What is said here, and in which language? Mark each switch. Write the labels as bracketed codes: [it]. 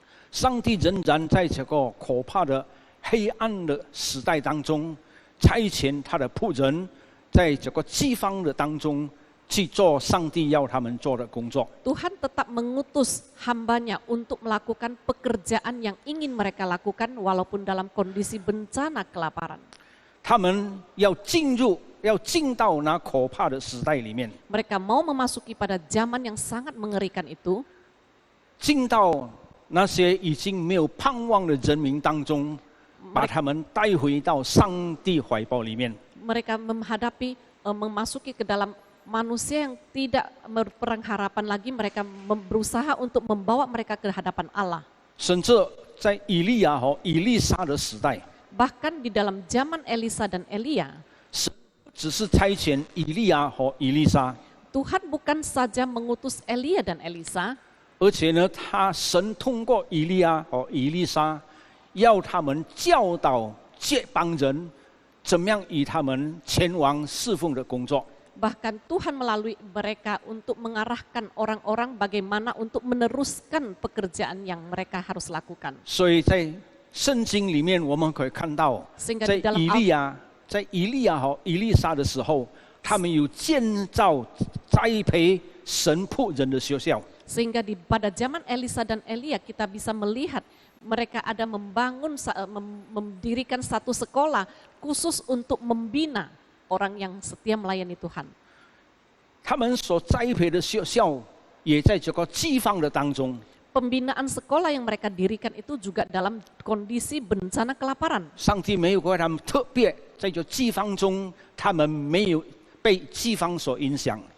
[zh] 上帝仍然在这个可怕的黑暗的时代当中，差遣他的仆人，在这个饥荒的当中去做上帝要他们做的工作。 [id] Tuhan tetap mengutus hambanya untuk melakukan pekerjaan yang ingin mereka lakukan walaupun dalam kondisi bencana kelaparan. [zh] 他们要进到那可怕的时代里面， [id] Mereka mau memasuki pada zaman yang sangat mengerikan itu, [zh] 进到那些已经没有盼望的人民当中，把他们带回到上帝怀抱里面。 [id] mereka memasuki ke dalam manusia yang tidak berpengharapan lagi, mereka berusaha untuk membawa mereka ke hadapan Allah. [zh] 甚至在以利亚和以利沙的时代， [id] Bahkan di dalam zaman Elisa dan Elia, [zh] 只是差遣以利亚和以利沙， [id] Tuhan bukan saja mengutus Elia dan Elisa, [zh] 而且呢，神通过以利亚和以利沙，要他们教导这帮人怎么样与他们前往侍奉的工作。 [id] bahkan Tuhan melalui mereka untuk mengarahkan orang-orang bagaimana untuk meneruskan pekerjaan yang mereka harus lakukan. [zh] 所以在圣经里面，我们可以看到， [id] Sehingga [zh] 在 [id] di dalam [zh] 以利亚和以利沙的时候，他们有建造栽培神仆人的学校。 [id] Sehingga pada zaman Elisa dan Elia kita bisa melihat mereka ada mendirikan satu sekolah khusus untuk membina orang yang setia melayani Tuhan. [zh] 他们所栽培的学校也在这个饥荒的当中。 [id] Pembinaan sekolah yang mereka dirikan itu juga dalam kondisi bencana kelaparan. [zh] 上帝没有给他们特别在这饥荒中，他们没有被饥荒所影响。